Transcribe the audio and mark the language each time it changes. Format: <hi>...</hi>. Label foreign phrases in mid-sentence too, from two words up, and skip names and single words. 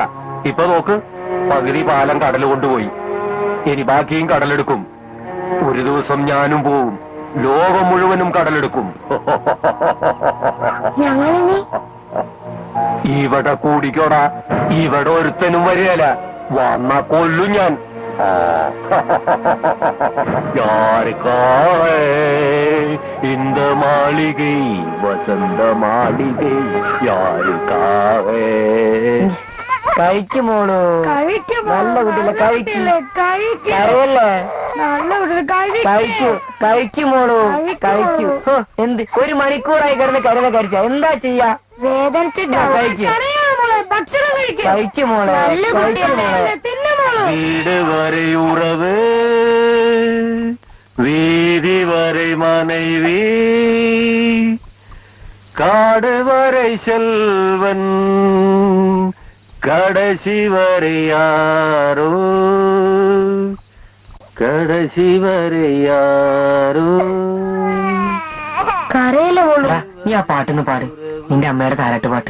<ml>ഇപ്പൊ നോക്ക്, പകുതി പാലം കടൽ കൊണ്ടുപോയി. ഇനി ബാക്കിയും കടലെടുക്കും. ഒരു ദിവസം ഞാനും പോവും. ലോകം മുഴുവനും കടലെടുക്കും. ഞങ്ങളിനി ഇവിടെ കൂടിക്കോടാ. ഇവിടെ ഒരുത്തനും വരികയല്ല. വന്നാ കൊല്ലും ഞാൻ.</ml> <ta>யாருக்காக இந்த மாளிகை வசந்த மாளிகை யாருக்காக</ta> <ml>കഴിക്കുമോളൂ നല്ല കുട്ടിയില്ല കഴിക്കല്ലേ നല്ല കഴിക്കുമോളൂ കഴിക്കൂ എന്ത് 1 മണിക്കൂറായി കിടന്ന് കരുത കരിച്ച എന്താ ചെയ്യാ ഭക്ഷണം കഴിക്കുമോളെ</ml> <ta>வீடு வரை உறவு வீதி வரை மனைவி காடு வரை செல்வன் கடைசி வரை யாரோ கடைசி வரை யாரோ</ta> <ml>കരയിലെ നീ ആ പാട്ടൊന്ന് പാട് നിന്റെ അമ്മയുടെ താരാട്ട് പാട്ട്</ml>